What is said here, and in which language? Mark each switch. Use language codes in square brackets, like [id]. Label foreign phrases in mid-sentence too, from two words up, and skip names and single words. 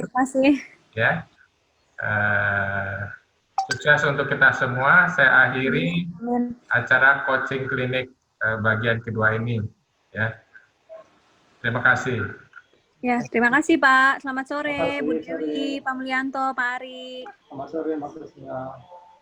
[id] Terima kasih. ya. Sukses untuk kita semua. Saya akhiri Amin. acara coaching klinik bagian kedua ini ya. Terima kasih. Ya, terima kasih Pak. Selamat sore, Terima kasih, Bu sore. Dewi, Pak Mulyanto, Pak Ari. Selamat sore, Mas Krisna.